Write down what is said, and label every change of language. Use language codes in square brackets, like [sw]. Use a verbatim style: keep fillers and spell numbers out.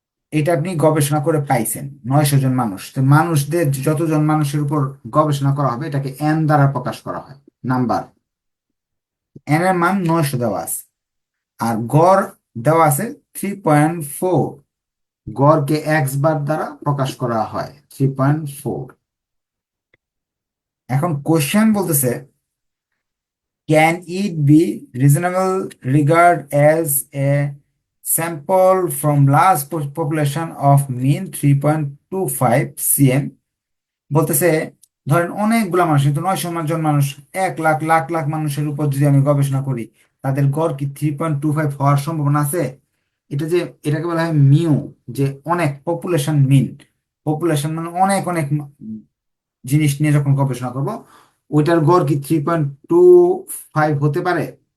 [bn] এটা আপনি গবেষণা করে পাইছেন নয়শো জন মানুষ। তো মানুষদের যতজন মানুষের উপর গবেষণা করা হবে এটাকে এন দ্বারা প্রকাশ করা হয়, নাম্বার। এন এর মান নয়শো দেওয়া আছে, আর গড় দেওয়া আছে থ্রি পয়েন্ট ফোর। গড়কে এক্স বার দ্বারা প্রকাশ করা হয় থ্রি পয়েন্ট ফোর। এখন কোশ্চেন বলতেছে, [en] can it be reasonable regard as a sample from large po- population of mean three point two five cm? [bn] বলতেছে ধরেন অনেকগুলা মানুষ, কিন্তু নয়শো জন মানুষ, এক লাখ লাখ লাখ মানুষের উপর যদি আমি গবেষণা করি, তাদের গড় কি থ্রি পয়েন্ট টু ফাইভ হওয়ার সম্ভাবনা আছে? এটা যে এটাকে বলা হয় মিউ, যে অনেক পপুলেশন, মিন পপুলেশন মানে অনেক অনেক মা- জিনিস নিয়ে যখন গবেষণা করব, ওইটার গড় কি থ্রি পয়েন্ট টু ফাইভ হতে পারে?